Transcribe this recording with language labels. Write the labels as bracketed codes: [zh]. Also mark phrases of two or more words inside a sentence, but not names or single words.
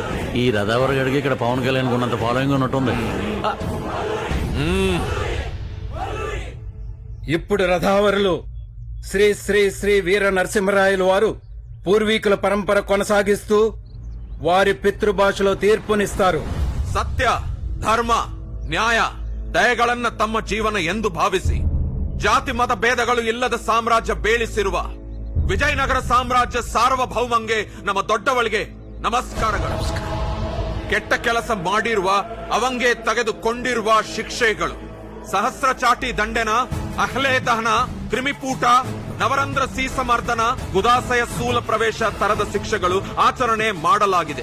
[te] ఈ రదావర్ గడికి ఇక్కడ పవన్ కళ్యాణ్ ఉన్నంత ఫాలోయింగ్ ఉన్నట్టుంది. ఇప్పుడు రథావరులు శ్రీ శ్రీ శ్రీ వీర నరసింహరాయలు వారు పూర్వీకుల పరంపర కొనసాగిస్తూ వారి పితృభాషలో తీర్పునిస్తారు. [kn] ಸತ್ಯ, ಧರ್ಮ, ನ್ಯಾಯ, ದಯೆಗಳನ್ನ ತಮ್ಮ ಜೀವನ ಎಂದು ಭಾವಿಸಿ ಜಾತಿ ಮತ ಭೇದಗಳು ಇಲ್ಲದ ಸಾಮ್ರಾಜ್ಯ ಬೇಳಿಸಿರುವ ವಿಜಯನಗರ ಸಾಮ್ರಾಜ್ಯ ಸಾರ್ವಭೌಮಂಗೆ ನಮ್ಮ ದೊಡ್ಡವಳಿಗೆ ನಮಸ್ಕಾರಗಳು. ಕೆಟ್ಟ ಕೆಲಸ ಮಾಡಿರುವ ಅವಂಗೆ ತೆಗೆದುಕೊಂಡಿರುವ ಶಿಕ್ಷೆಗಳು ಸಹಸ್ರ ಚಾಟಿ ದಂಡೆನ, ಅಹ್ಲೆ ದಹನ, ಕ್ರಿಮಿಪೂಟ, ನವರಂಧ್ರ ಸೀಸಮರ್ದನ, ಗುದಾಸಯ ಸ್ಥೂಲ ಪ್ರವೇಶ ತರದ ಶಿಕ್ಷೆಗಳು ಆಚರಣೆ ಮಾಡಲಾಗಿದೆ.